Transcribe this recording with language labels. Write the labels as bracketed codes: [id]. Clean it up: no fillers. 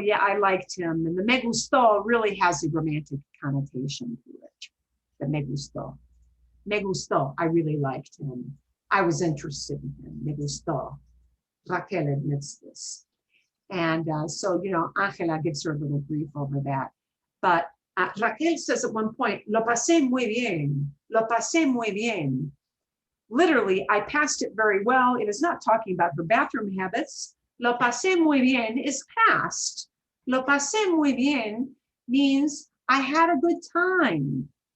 [en] Yeah, I liked him. And the [es] me gustó [en] really has a romantic connotation to it. The me gustó. [es] Me gustó. [en] I really liked him. I was interested in him. [es] Me gustó. [en] Raquel admits this. And so, you know, Angela gives her a little grief over that. But Raquel says at one point, [es] lo pasé muy bien. Lo pasé muy bien. [en] Literally, I passed it very well. It is not talking about her bathroom habits. [es] Lo pasé muy bien [en] is past. Lo pasé muy bien means I had a good time.